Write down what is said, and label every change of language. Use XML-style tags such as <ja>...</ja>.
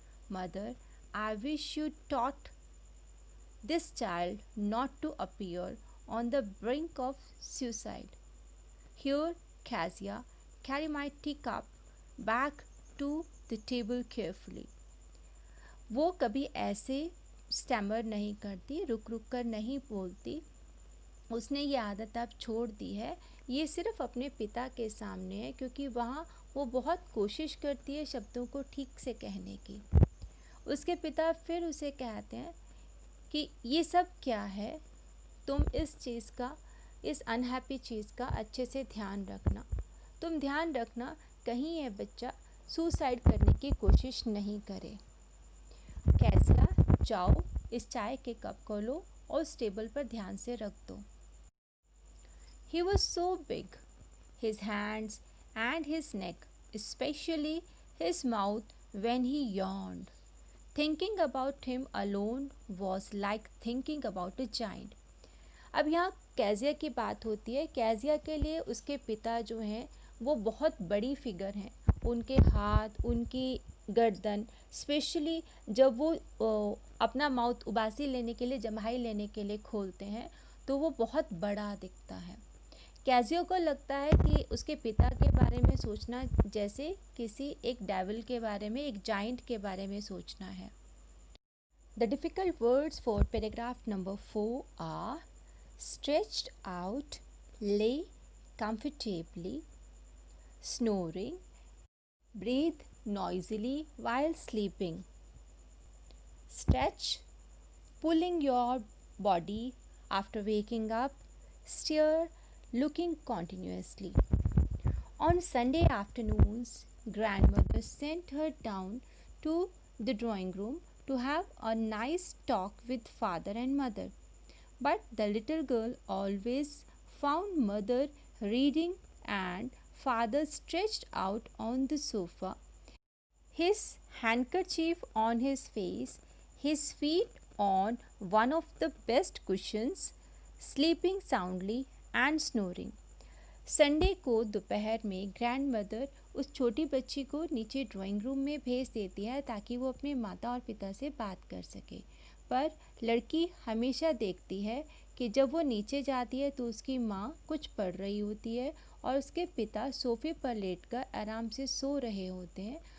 <en>Mother, I wish you taught this child not to appear on the brink of suicide. Here, Kezia, carry my teacup back to the table carefully.</en> <hi>वो कभी ऐसे stammer नहीं करती, रुक रुक कर नहीं बोलती. उसने ये आदत अब छोड़ दी है. ये सिर्फ अपने पिता के सामने है, क्योंकि वहाँ वो बहुत कोशिश करती है शब्दों को ठीक से कहने की. उसके पिता फिर उसे कहते हैं कि ये सब क्या है, तुम इस चीज़ का, इस अनहैप्पी चीज़ का अच्छे से ध्यान रखना. तुम ध्यान रखना कहीं ये बच्चा सुसाइड करने की कोशिश नहीं करे. कैसिया, जाओ इस चाय के कप को लो और उस टेबल पर ध्यान से रख दो.</hi> <en>He was so big, his hands and his neck, especially his mouth when he yawned. Thinking about him alone was like thinking about a giant.</en> <hi>अब यहाँ कैज़िया की बात होती है. कैज़िया के लिए उसके पिता जो हैं वो बहुत बड़ी फिगर हैं. उनके हाथ, उनकी गर्दन, स्पेशली जब वो अपना माउथ उबासी लेने के लिए, जम्हाई लेने के लिए खोलते हैं तो वो बहुत बड़ा दिखता है. कैज़िया को लगता है कि उसके पिता के बारे में सोचना जैसे किसी एक डेविल के बारे में, एक जाइंट के बारे में सोचना है.</hi> <en>The difficult words for paragraph number 4 are stretched out, lay comfortably, snoring, breathe noisily while sleeping. Stretch, pulling your body after waking up, stare, looking continuously. On Sunday afternoons, grandmother sent her down to the drawing room to have a nice talk with father and mother. But the little girl always found mother reading and father stretched out on the sofa, his handkerchief on his face, his feet on one of the best cushions, sleeping soundly and snoring.</en> <hi>Sunday को दोपहर में grandmother उस छोटी बच्ची को नीचे drawing room में भेज देती है ताकि वो अपने माता और पिता से बात कर सके. पर लड़की हमेशा देखती है कि जब वो नीचे जाती है तो उसकी माँ कुछ पढ़ रही होती है और उसके पिता सोफे पर लेटकर आराम से सो रहे होते हैं.</hi>